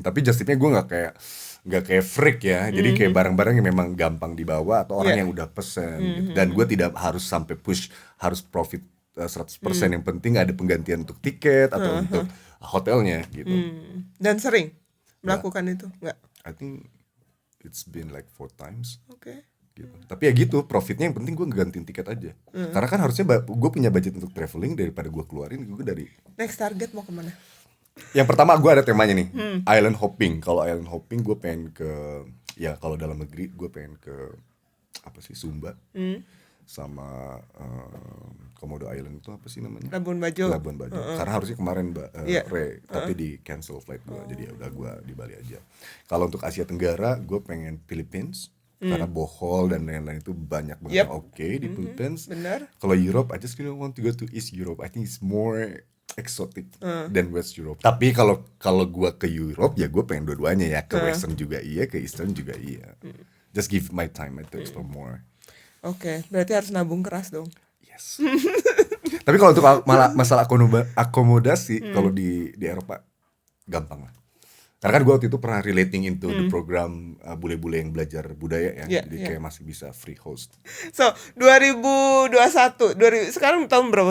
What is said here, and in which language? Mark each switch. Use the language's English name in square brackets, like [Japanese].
[Indonesian] Tapi just tipnya gue nggak kayak freak ya, jadi kayak barang-barang yang memang gampang dibawa atau orang yang udah pesen. Gitu. Dan gue tidak harus sampai push harus profit 100%. Yang penting ada penggantian untuk tiket atau untuk hotelnya gitu. Dan sering melakukan itu nggak? [English] I think it's been like 4 times. [Indonesian] Oke. Gitu. Tapi ya gitu, profitnya yang penting gue ngegantiin tiket aja. Karena kan harusnya gue punya budget untuk traveling, daripada gue keluarin gue dari. Next target mau kemana? Yang pertama gue ada temanya nih, island hopping. Kalau island hopping gue pengen ke, ya kalau dalam negeri gue pengen ke apa sih, Sumba, sama Komodo Island itu apa sih namanya? Labuan Bajo. Karena harusnya kemarin Iya. tapi di cancel flight gue, jadi ya udah gue di Bali aja. Kalau untuk Asia Tenggara gue pengen Philippines, karena Bohol dan lain-lain itu banyak banget oke di Philippines. Benar. Kalau [English] Europe, I just really want to go to East Europe. I think it's more exotic than West Europe. [Indonesian] Tapi kalau gue ke Europe ya gue pengen dua-duanya ya, ke Western juga iya, ke Eastern juga iya. [English] Just give my time to explore more. [Indonesian] Oke, berarti harus nabung keras dong. [English] Yes. [Indonesian] Tapi kalau untuk masalah akomodasi, kalau di Eropa gampang lah. Karena kan gue waktu itu pernah [English] relating into the program [Indonesian] bule-bule yang belajar budaya ya, jadi kayak masih bisa free host. So 2021, sekarang tahun berapa?